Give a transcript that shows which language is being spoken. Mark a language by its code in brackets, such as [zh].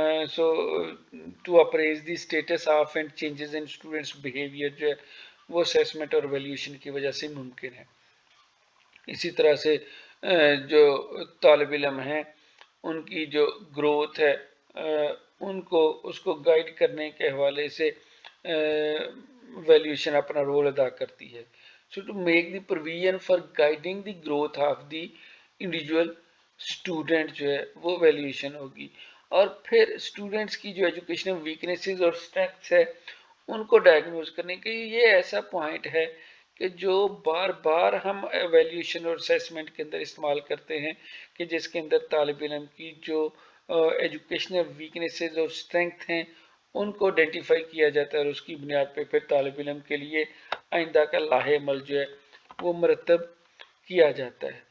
[en] so to appraise the status of and changes in students behaviour [ur] جو ہے وہ assessment اور ایویلیویشن کی وجہ سے ممکن ہے. اسی طرح سے جو طالب علم ہیں ان کی جو گروتھ ہے ان کو اس کو گائیڈ کرنے کے حوالے سے ایویلیویشن اپنا رول ادا کرتی ہے. [en] So to make the provision for guiding the growth of the individual student [ur] جو ہے وہ ایویلیویشن ہوگی. اور پھر اسٹوڈنٹس کی جو ایجوکیشنل ویکنیسز اور اسٹرینگتھس ہے ان کو ڈائگنوز کرنے کے یہ ایسا پوائنٹ ہے کہ جو بار بار ہم ایویلیوشن اور اسیسمنٹ کے اندر استعمال کرتے ہیں کہ جس کے اندر طالب علم کی جو ایجوکیشنل ویکنیسز اور اسٹرینگتھ ہیں ان کو آئیڈینٹیفائی کیا جاتا ہے اور اس کی بنیاد پہ پھر طالب علم کے لیے آئندہ کا لاہے عمل جو ہے وہ مرتب کیا جاتا ہے.